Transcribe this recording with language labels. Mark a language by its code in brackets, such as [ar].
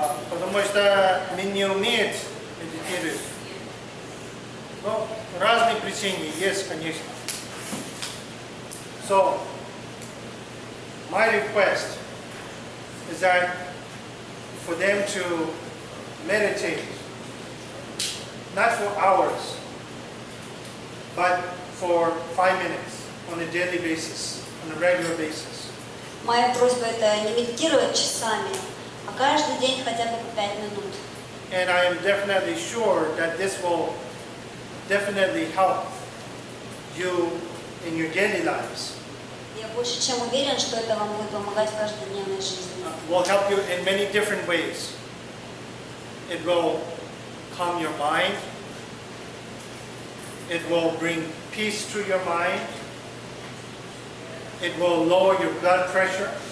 [ru] Потому что мы не умеем медитировать? Ну, разные причины есть, конечно. [en] So, my request is that for them to meditate, not for hours, but for 5 minutes on a daily basis, on a regular basis. [ru] Моя просьба это не медитировать часами, а каждый день хотя бы по 5 минут. [en] And I am definitely sure that this will definitely help you in your daily lives. [ru] Я больше чем уверен, что это вам будет помогать в каждодневной жизни. [en] Will help you in many different ways. It will calm your mind. It will bring peace to your mind. It will lower your blood pressure.